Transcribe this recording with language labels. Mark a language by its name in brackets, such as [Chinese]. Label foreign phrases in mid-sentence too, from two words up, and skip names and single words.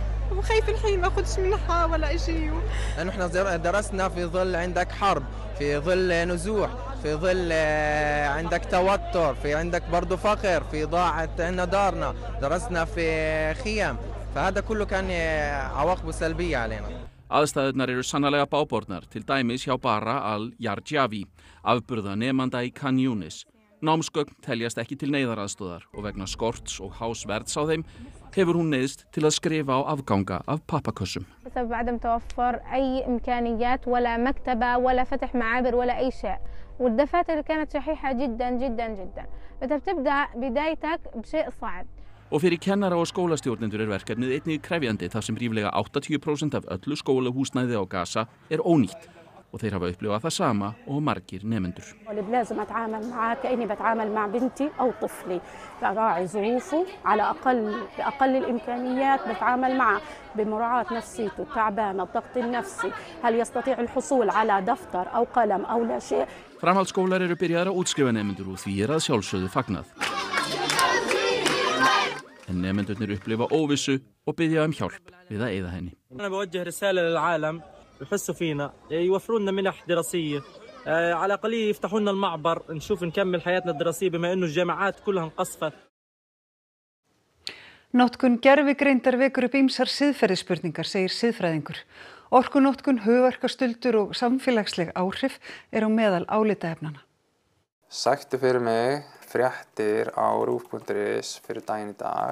[Arabic] وخايف الحين ما أخذش منها ولا شيء. نحن درسنا في ظل عندك حرب، في ظل نزوح، في ظل عندك توتر، في عندك برضو فقر، في ضاعت عنا دارنا، درسنا في خيام، فهذا كله كان عواقبه سلبية علينا. [Icelandic] Aðstæðurnar eru sannarlega bágbornar, til dæmis hjá Bara al-Jarjavi, afburðanemanda í Khan Yunis. Námsgögn teljast ekki til neyðaraðstoðar og vegna skorts og hás verðs á þeim hefur hún neyðst til að skrifa á afganga af pappakössum. [Arabic] بسبب عدم توفر أي إمكانيات ولا مكتبة ولا فتح معابر ولا أي شيء، والدفاتر كانت شحيحة جدا جدا جدا، فأنت بتبدأ بدايتك بشيء صعب. [Icelandic] Og fyrir kennara og skólastjórnendur verkefnið einnig krefjandi þar sem ríflega 80% af öllu skólahúsnæði á Gaza ónýtt og þeir hafa upplifað það sama og margir nemendur. [Arabic] لازم أتعامل معاه كأني بتعامل مع بنتي أو طفلي، براعي ظروفه على بأقل الإمكانيات، بتعامل معه بمراعاة نفسيته تعبانة، الضغط النفسي، هل يستطيع الحصول على دفتر أو قلم أو لا شيء. [Icelandic] Framhaldsskólar eru byrjaðir að útskrifa nemendur og því að sjálfsögðu fagnað. En nemendurnir upplifa óvissu og biðja hjálp við að eyða henni. [Arabic] أنا بوجه رسالة للعالم يحسوا فينا، يوفروا لنا منح دراسية، على الأقل يفتحوا لنا المعبر نشوف نكمل حياتنا الدراسية بما إنه الجامعات كلها انقصفت. [Icelandic] Notkun gervigreindar vekur upp ýmsar siðferðisspurningar, segir siðfræðingur. Orkunotkun, hugverkastuldur og samfélagsleg áhrif á meðal álitaefnanna. Sæktu fyrir mig fréttir á rúv.is fyrir daginn í dag.